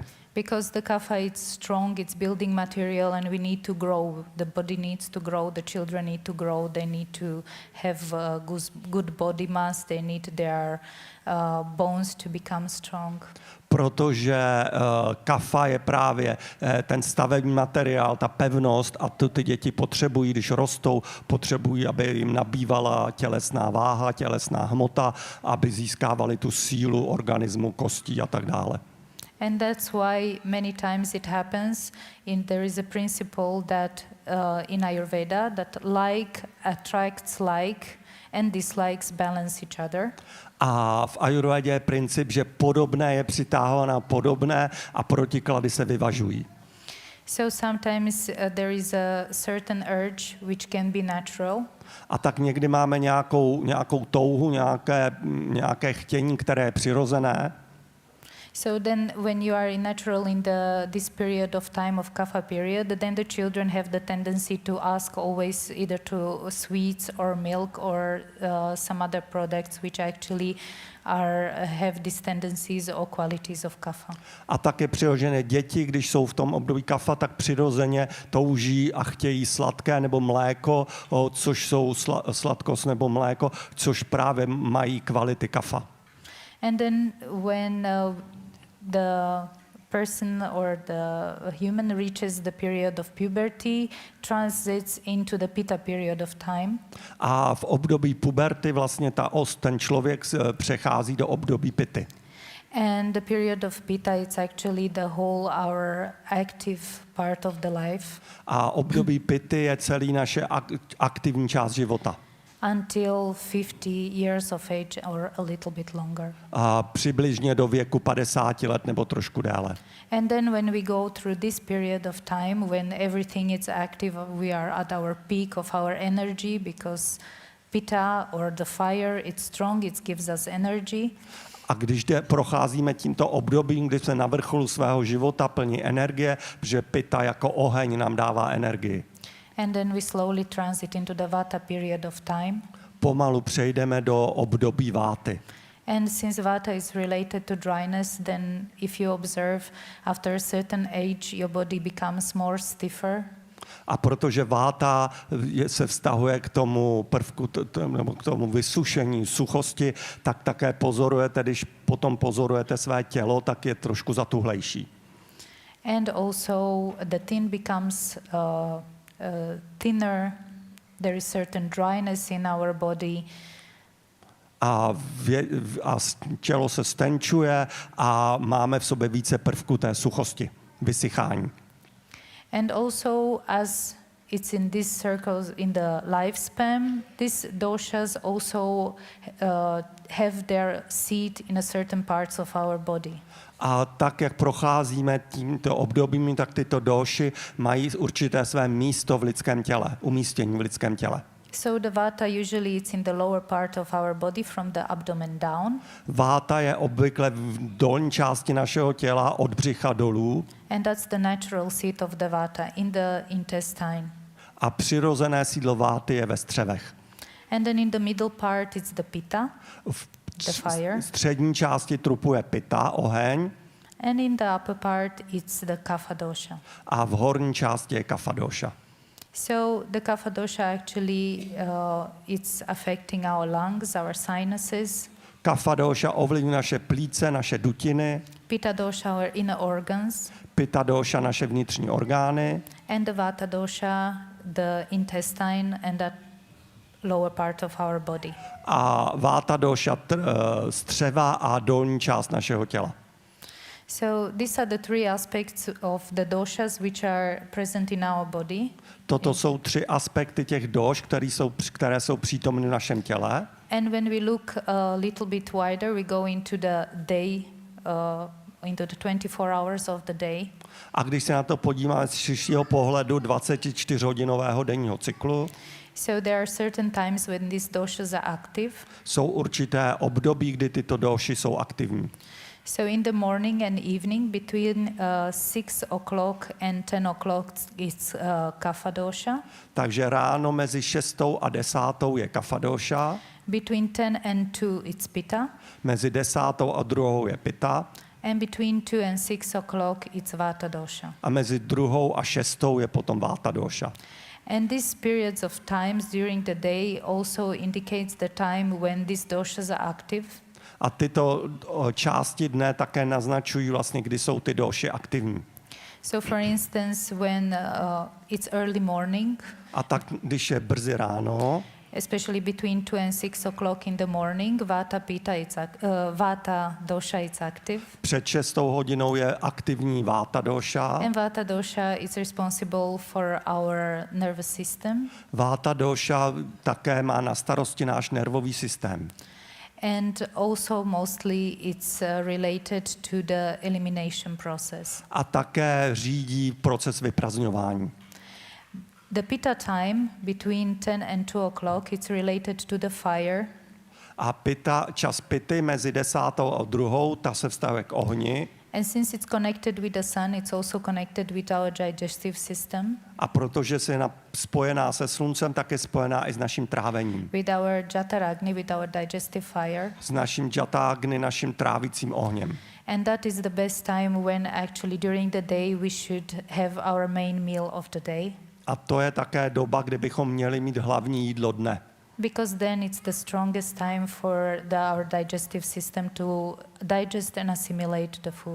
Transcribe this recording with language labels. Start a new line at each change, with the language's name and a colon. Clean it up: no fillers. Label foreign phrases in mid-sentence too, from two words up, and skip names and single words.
English: Because the kapha is strong, it's building material and we need to grow. The body needs to grow, the children need to grow, they need to have good body mass, they need their bones to become strong.
Czech: Protože kafa je právě ten stavební materiál, ta pevnost a to ty děti potřebují, když rostou, potřebují, aby jim nabývala tělesná váha, tělesná hmota, aby získávali tu sílu organismu, kostí a tak dále.
English: And that's why many times it happens, there is a principle that in Ayurveda that like attracts like and dislikes balance each other.
Czech: A v Ayurvedě je princip, že podobné je přitáhované na podobné a protiklady se vyvažují.
English: So sometimes there is a certain urge which can be natural.
Czech: A tak někdy máme nějakou touhu, nějaké chtění, které je přirozené.
English: So then when you are natural in this period of time of kapha period, then the children have the tendency to ask always either to sweets or milk or some other products which actually have these tendencies or qualities of kapha.
Czech: A tak je přirozené děti, když jsou v tom období kapha, tak přirozeně touží a chtějí sladké nebo mléko, což jsou sladkost nebo mléko, což právě mají kvality kapha.
English: And then when the person or the human reaches the period of puberty, transits into the pitta period of time.
Czech: A v období puberty vlastně ten člověk přechází do období pity.
English: And the period of pitta, it's actually the whole our active part of the life.
Czech: A období pity je celý naše aktivní část života.
English: Until 50 years of age or a little bit longer.
Czech: A přibližně do věku 50 let nebo trošku déle.
English: And then when we go through this period of time when everything is active, we are at our peak of our energy because pitta or the fire, it's strong, it gives us energy.
Czech: A když procházíme tímto obdobím, kdy jsme na vrcholu svého života plní energie, protože pitta jako oheň nám dává energii.
English: And then we slowly transit into the vata period of time.
Czech: Pomalu přejdeme do období váty.
English: And since vata is related to dryness, then if you observe after a certain age your body becomes more stiffer.
Czech: A protože váta se vztahuje k tomu prvku, nebo k tomu vysušení, suchosti, tak také pozorujete, když potom pozorujete své tělo, tak je trošku zatuhlejší.
English: And also the tin becomes thinner, there is certain dryness in our body.
Czech: A tělo se stenčuje a máme v sobě více prvků té suchosti, vysychání.
English: And also as it's in these circles in the lifespan, these doshas also have their seat in a certain parts of our body.
Czech: A tak, jak procházíme tímto obdobím, tak tyto doši mají určité své místo v lidském těle, umístění v lidském těle.
English: So the vata usually it's in the lower part of our body from the abdomen down.
Czech: Váta je obvykle v dolní části našeho těla od břicha dolů.
English: And that's the natural seat of the vata in the intestine.
Czech: A přirozené sídlo váty je ve střevech.
English: And then in the middle part it's the pitta, the fire.
Czech: Střední části trupu je pitta, oheň.
English: And in the upper part it's the kapha dosha.
Czech: A v horní části je kapha dosha.
English: So the kapha dosha actually it's affecting our lungs, our sinuses.
Czech: Kapha dosha ovlivňuje naše plíce, naše dutiny.
English: Pitta dosha our inner organs.
Czech: Pitta dosha naše vnitřní orgány.
English: And the vata dosha the intestine and the lower part of our body.
Czech: A váta dosha střeva a dolní část našeho těla.
English: So these are the three aspects of the doshas which are present in our body.
Czech: Toto jsou 3 aspekty těch doš, které jsou přítomny v našem těle.
English: And when we look a little bit wider, we go into the day, into the 24 hours of the day.
Czech: A když se na to podíváme z širšího pohledu 24hodinového denního cyklu,
English: So there are certain times when these doshas are active.
Czech: jsou určité období, kdy tyto doši jsou aktivní.
English: So in the morning and evening, between 6 o'clock and 10 o'clock, it's kapha dosha.
Czech: Takže ráno mezi 6 a 10 je kapha dosha,
English: Between 10 and 2, it's pitta.
Czech: mezi 10 a 2 je pitta
English: And between 2 and 6 o'clock, it's vata dosha.
Czech: a mezi 2 a 6 je potom váta dosha.
English: And these periods of times during the day also indicates the time when these doshas are active.
Czech: A tyto části dne také naznačují vlastně, kdy jsou ty doši aktivní.
English: So for instance, when it's early morning,
Czech: A tak, když je brzy ráno,
English: especially between 2 and 6 o'clock in the morning, vata dosha is active.
Czech: před 6 hodinou je aktivní váta dosha.
English: And vata dosha is responsible for our nervous system.
Czech: Váta dosha také má na starosti náš nervový systém.
English: And also mostly it's related to the elimination process.
Czech: A také řídí proces vyprazňování.
English: The pitta time between 10 and 2 o'clock, it's related to the fire.
Czech: A čas pity mezi 10 a 2, ta se vztahuje k ohni.
English: And since it's connected with the sun, it's also connected with our digestive system.
Czech: A protože je spojená se sluncem, tak je spojená i s naším trávením.
English: With our jataragni, with our digestive fire.
Czech: S naším jatágny, naším trávicím ohněm.
English: And that is the best time when actually during the day we should have our main meal of the day.
Czech: A to je také doba, kdy bychom měli mít hlavní jídlo dne.
English: Because then it's the strongest time for our digestive system to digest and assimilate the food.